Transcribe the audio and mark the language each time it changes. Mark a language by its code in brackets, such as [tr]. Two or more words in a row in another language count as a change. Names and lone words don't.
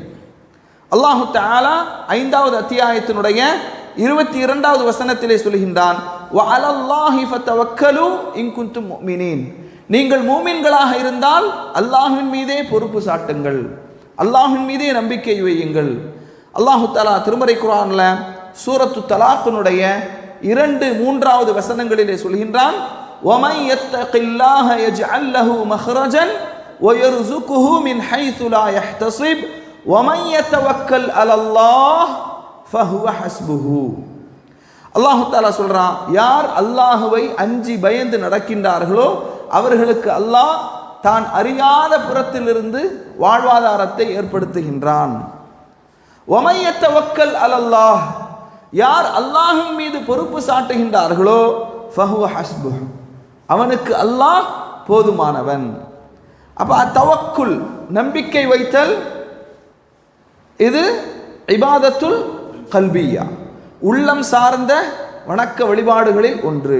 [ar] الله تعالى [ta] 5வது அத்தியாயத்தினுடைய 22வது வசனத்திலே சொல்கின்றான், [ar] وعلى الله فتوكلوا إن كنتم مؤمنين, [ta] நீங்கள் மூமின்களாக இருந்தால் அல்லாஹ்வின் மீதே பொறுப்பு சாட்டுங்கள், அல்லாஹ்வின் மீதே நம்பிக்கை வையுங்கள். [ar] الله تعالى [ta] திருமறை குர்ஆன்ல சூரத்து தலாக்கினுடைய 2-3வது வசனங்களிலே சொல்கின்றான், [ar] وَمَنْ يَتَّقِ اللَّهَ يَجْعَلْ لَهُ مَخْرَجًا وَيَرْزُقْهُ مِنْ حَيْثُ لَا يَحْتَسِبُ وَمَنْ يَتَوَكَّلْ عَلَى اللَّهِ فَهُوَ حَسْبُهُ. الله تعالى [ta] சொல்றான், யார் அல்லாஹ்வை அஞ்சி பயந்து நடக்கின்றார்களோ அவர்களுக்கு அல்லாஹ் தான் அறியாத புறத்திலிருந்து வாழ்வாதாரத்தை ஏற்படுத்துகின்றான். [ar] وَمَنْ يَتَوَكَّلْ عَلَى اللَّهِ, [ta] யார் அல்லாஹ்வின் மீது பொறுப்பு சாட்டுகின்றார்களோ [ar] فهو حسبه, [ta] அவனுக்கு அல்லாஹ் போதுமானவன். அப்ப தவக்குல், நம்பிக்கை வைத்தல், இது [ar] العبادة القلبية, [ta] உள்ளம் சார்ந்த வணக்க வழிபாடுகளில் ஒன்று.